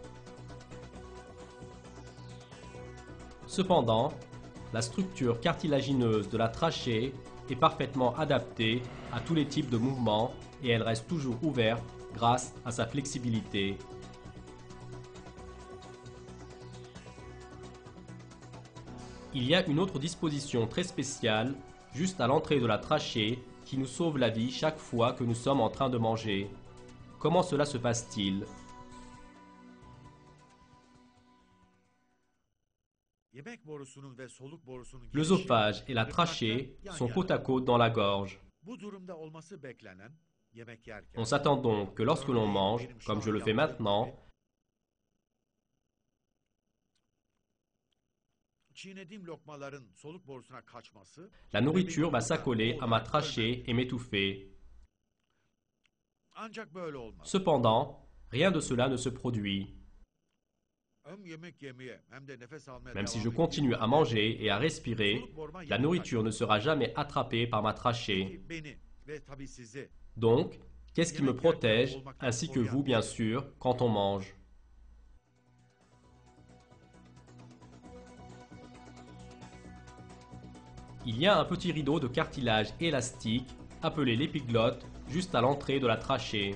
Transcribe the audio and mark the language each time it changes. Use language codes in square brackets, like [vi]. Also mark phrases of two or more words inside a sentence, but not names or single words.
[fr] Cependant, la structure cartilagineuse de la trachée est parfaitement adaptée à tous les types de mouvements et elle reste toujours ouverte grâce à sa flexibilité. Il y a une autre disposition très spéciale, juste à l'entrée de la trachée, qui nous sauve la vie chaque fois que nous sommes en train de manger. Comment cela se passe-t-il? [tr] Yemek borusunun ve soluk borusunun [fr] L'œsophage et la [tr] ve [fr] trachée [tr] kalpler yan [fr] sont [tr] yana. [fr] côte à côte dans la gorge. [tr] Bu durumda olması beklenen yemek yerken. [fr] On s'attend donc que lorsque l'on mange, comme je le fais maintenant, [tr] Çiğnediğim lokmaların soluk borusuna kaçması [fr] la nourriture va s'accoler à ma trachée et m'étouffer. [tr] ancak böyle olmaz. [fr] Cependant, rien de cela ne se produit. [tr] Hem yemek yemeye hem de nefes almaya [fr] Même si [tr] devam [fr] je continue à [tr] ettiğim [fr] manger et à respirer, [tr] soluk boruma [fr] la nourriture ne sera jamais attrapée par ma trachée. [tr] Peki beni ve tabii sizi [fr] Donc, qu'est-ce qui me protège, ainsi que vous bien sûr, quand on mange? Il y a un petit rideau de cartilage élastique, appelé l'épiglotte, juste à l'entrée de la trachée.